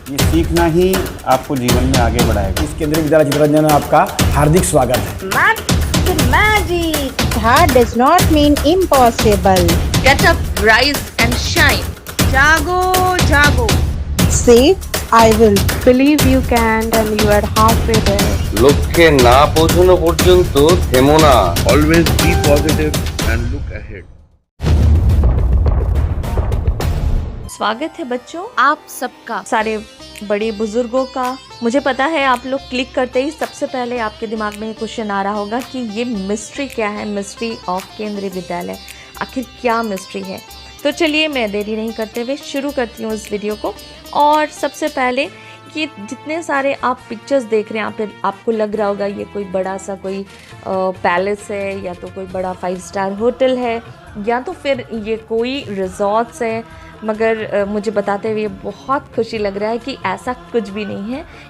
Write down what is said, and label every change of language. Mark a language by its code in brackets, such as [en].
[hi] सीखना ही आपको जीवन में आगे बढ़ाएगा। इस केंद्रीय विद्यालय चितरंजन में आपका हार्दिक स्वागत है। [en] Magic that does not mean impossible. Get up, rise and shine. [hi] Jago, jago. [en] Say, I will. Believe you can and you are halfway there. [bn] লক্ষ্যে না পৌঁছানো পর্যন্ত থেমো না। [en] Always be positive and look ahead. [hi] स्वागत है बच्चों आप सबका, सारे बड़े बुजुर्गों का। मुझे पता है आप लोग क्लिक करते ही सबसे पहले आपके दिमाग में ये क्वेश्चन आ रहा होगा कि ये मिस्ट्री क्या है, मिस्ट्री ऑफ केंद्रीय विद्यालय, आखिर क्या मिस्ट्री है। तो चलिए मैं देरी नहीं करते हुए शुरू करती हूँ इस वीडियो को। और सबसे पहले कि जितने सारे आप पिक्चर्स देख रहे हैं यहाँ पे, आपको लग रहा होगा ये कोई बड़ा सा कोई पैलेस है या तो कोई बड़ा 5 स्टार होटल है या तो फिर ये कोई रिजॉर्ट्स है, मगर मुझे बताते हुए बहुत खुशी लग रहा है कि ऐसा कुछ भी नहीं है।